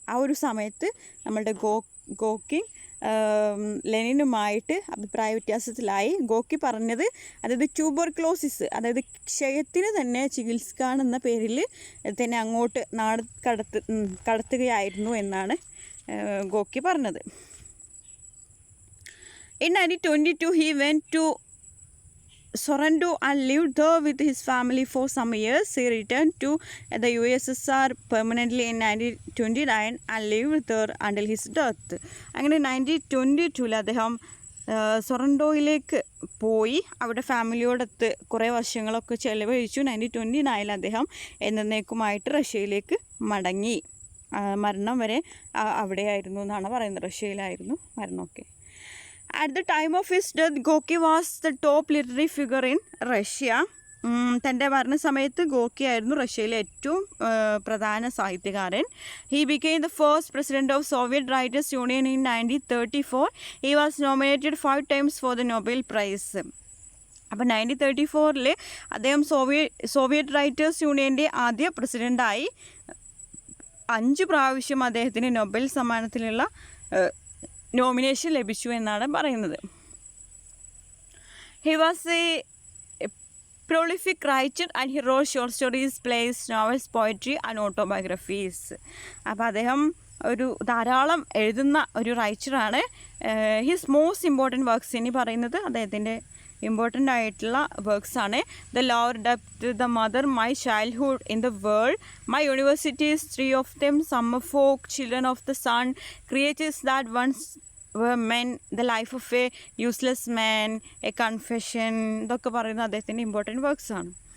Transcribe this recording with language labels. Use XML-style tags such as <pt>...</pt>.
<ml>ആ ഒരു സമയത്ത് നമ്മളുടെ ഗോക്കി ലെനിനുമായിട്ട് അഭിപ്രായ വ്യത്യാസത്തിലായി. ഗോക്കി പറഞ്ഞത്, അതായത് ട്യൂബർക്ലോസിസ്, അതായത് ക്ഷയത്തിന് തന്നെ ചികിത്സിക്കാനെന്ന പേരിൽ തന്നെ അങ്ങോട്ട് നാട് കടത്തുകയായിരുന്നു എന്നാണ് ഗോക്കി പറഞ്ഞത്.</ml> <en>In 1922 he went to Sorrento and lived there with his family for some years. He returned to the USSR permanently in 1929 and lived there until his death.</en> <ml>അങ്ങനെ 1922 അദ്ദേഹം സൊറൻറ്റോയിലേക്ക് പോയി അവിടെ ഫാമിലിയോടൊത്ത് കുറേ വർഷങ്ങളൊക്കെ ചെലവഴിച്ചു. 1929 അദ്ദേഹം എന്നേക്കുമായിട്ട് റഷ്യയിലേക്ക് മടങ്ങി. മരണം വരെ അവിടെയായിരുന്നു എന്നാണ് പറയുന്നത്. റഷ്യയിലായിരുന്നു മരണമൊക്കെ.</ml> <en>At the time of his death, Gorky was the top literary figure in Russia.</en> <ml>തൻ്റെ മരണസമയത്ത് ഗോക്കി ആയിരുന്നു റഷ്യയിലെ ഏറ്റവും പ്രധാന സാഹിത്യകാരൻ.</ml> <en>He became the first president of Soviet Writers Union in 1934. He was nominated 5 times for the Nobel Prize.</en> <ml>അപ്പോൾ 1934 അദ്ദേഹം Soviet writers യൂണിയൻ്റെ ആദ്യ പ്രസിഡൻ്റായി. 5 പ്രാവശ്യം അദ്ദേഹത്തിന് നൊബേൽ സമ്മാനത്തിനുള്ള നോമിനേഷൻ ലഭിച്ചു എന്നാണ് പറയുന്നത്.</ml> <en>He was a prolific writer and he wrote short stories, plays, novels, poetry and autobiographies.</en> <ml>അപ്പോൾ അദ്ദേഹം ഒരു ധാരാളം എഴുതുന്ന ഒരു റൈറ്ററാണ്.</ml> <en>his most important works</en> <ml>ഇനി പറയുന്നത് അദ്ദേഹത്തിൻ്റെ ഇമ്പോർട്ടൻ്റ് ആയിട്ടുള്ള വർക്ക്സാണ്.</ml> <en>the lower depth, the mother, my childhood in the world, my universities, 3 of them, summer folk, children of the sun, creatures that once were men, the life of a useless man, a confession,</en> <ml>ഇതൊക്കെ പറയുന്നത് അദ്ദേഹത്തിൻ്റെ important വർക്ക്സാണ്.</ml>